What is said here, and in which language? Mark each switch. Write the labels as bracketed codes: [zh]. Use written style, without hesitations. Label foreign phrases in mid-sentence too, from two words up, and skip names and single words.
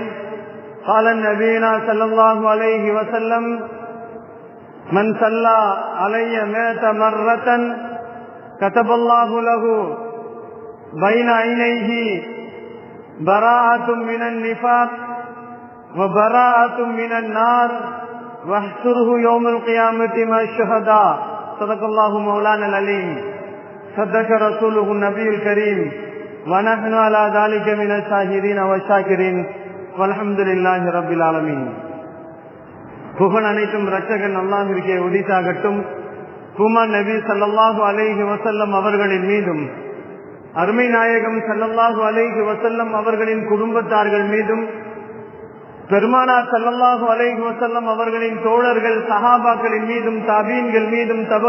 [ar] قال نبينا صلى الله عليه وسلم: من صلى علي 100 مرة كتب الله له بين عينيه براءة من النفاق وبراءة من النار واحشره يوم القيامة مع الشهداء. صدق الله مولانا العليم. صدق رسوله النبي الكريم. ونحن على ذلك من الشاهدين والشاكرين والحمد لله رب العالمين. [ta] புகழ் அனைத்தும் இரட்சகன் அல்லாஹ்விற்கே உரித்தாகட்டும். குமான் நபி [ar] صلى الله عليه وسلم [ta] அவர்களின் மீதும், அருமை நாயகம் [ar] صلى الله عليه وسلم [ta] அவர்களின் குடும்பத்தார்கள் மீதும், பெருமானார் [ar] صلى الله عليه وسلم [ta] அவர்களின் தோழர்கள் சஹாபாக்களின் மீதும், தாபீன்கள் மீதும், தபோ